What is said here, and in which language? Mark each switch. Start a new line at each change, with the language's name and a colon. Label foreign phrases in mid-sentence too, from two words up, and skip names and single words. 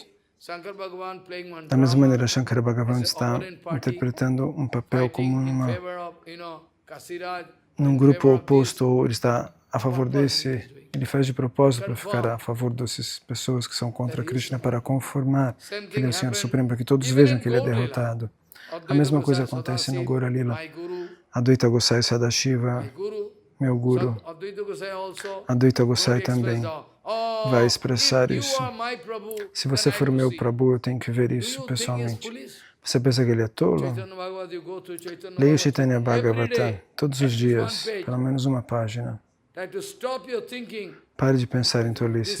Portuguese: Da mesma maneira, Shankara Bhagavan está interpretando um papel como num grupo oposto, ou ele está a favor desse, ele faz de propósito para ficar a favor dessas pessoas que são contra Krishna, para conformar que ele é o Senhor Supremo, para que todos vejam que ele é derrotado. A mesma coisa acontece no Gaura Lila. Advaita Gosai Sadashiva, meu Guru, Advaita Gosai também vai expressar isso. Se você for meu Prabhu, eu tenho que ver isso pessoalmente. Você pensa que ele é tolo? Leia o Chaitanya Bhagavatam todos os dias, pelo menos uma página. Pare de pensar em tolices.